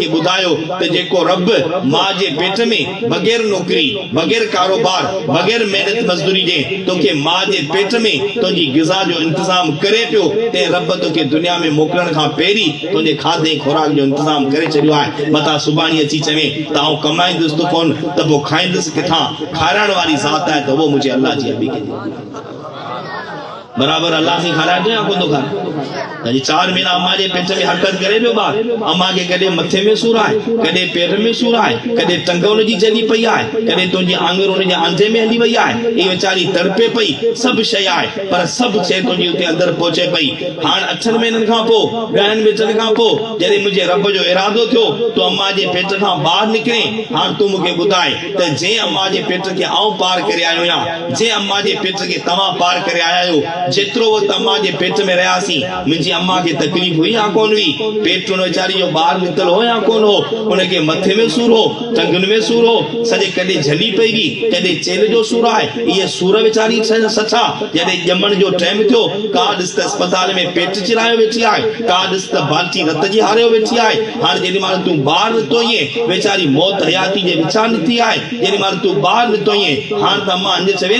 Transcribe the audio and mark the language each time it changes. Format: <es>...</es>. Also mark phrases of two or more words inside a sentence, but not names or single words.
<sd>ॿुधायो त जेको रब मां जे पेट में बग़ैर नौकरी बग़ैर कारोबार बग़ैर महिनत मज़दूरी जे तोखे मां जे पेट में तुंहिंजी ग़िज़ा जो इंतज़ाम करे पियो ते रब तोखे दुनिया में मोकिलण खां पहिरीं तुंहिंजे खाधे खुराक जो इंतज़ाम करे छॾियो आहे मथां सुभाणे अची चवे त आउं कमाईंदुसि त कोन त पोइ खाईंदुसि किथां खाराइण वारी ज़ात आहे त उहो मुंहिंजे अल्लाह जी बराबर अल्लाह से खाराए तो या को तो खा जी 4 महीना अम्मा जे पेट में हरकत करे पियो ॿार अम्मा के कॾहिं मथे में सूर आहे कॾहिं पेट में सूर आहे कॾहिं टंग उनजी जली पई आहे कॾहिं तुंहिंजी आंगर उनजे आंधे में हली वई आहे ये वीचारी तड़पे पई सब शइ आहे पर सब शइ तुंहिंजी उते अंदर पहुचे पई हाणे 8 महीननि खां पोइ 10 मिंटनि खां पोइ जॾहिं मुंहिंजे रब जो इरादो थियो तो अम्मा जे पेट खां ॿाहिरि निकिरे हाणे तूं मूंखे ॿुधाए त जंहिं अम्मा जे पेट खे आऊं पार करे आयो आहियां जंहिं अम्मा जे पेट खे तव्हां पार करे आया आहियो जेतिरो वक़्तु अम्मा जे पेट में रहियासीं मुंहिंजी अम्मा के तकलीफ हुई या कोन हुई पेट उन वीचारी जो ॿार निकल हो या कोन हो उनके मथे में सूर हो टंगुनि में सूर हो सॼे कॾहिं झली पई हुई कॾहिं चेल जो सूर आहे इहे सूर वीचारी सचा जॾहिं ॼमण जो टाइम थियो का ॾिस त अस्पताल में पेट चिरायो वेठी आहे का ॾिस त बाल्टी रत जी हारियो वेठी आहे हाणे जेॾी महिल तूं ॿार निकितो ईअं वीचारी मौत हयाती जे विचा निकिती आहे जेॾी महिल तूं ॿार निकितो ईअं हाणे त अम्मा अंज चवे</sd>